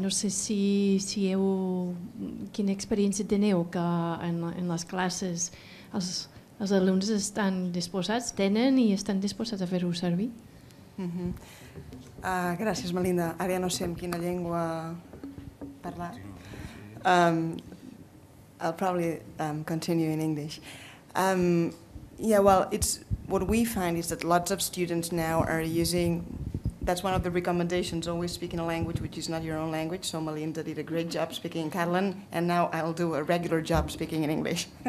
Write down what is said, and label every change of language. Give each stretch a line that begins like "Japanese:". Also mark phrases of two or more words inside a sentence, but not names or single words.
Catalan: No sé quina experiència teniu que en les classes els alumnes estan disposats, tenen i estan disposats a fer-ho servir? Gràcies, Melinda. Ara ja no sé en quina llengua parlar.
English: I'll probably continue in English. Yeah, well, what we find is that lots of students now are using, that's one of the recommendations, always speak in a language which is not your own language. So Melinda did a great job speaking in Catalan, and now I'll do a regular job speaking in English.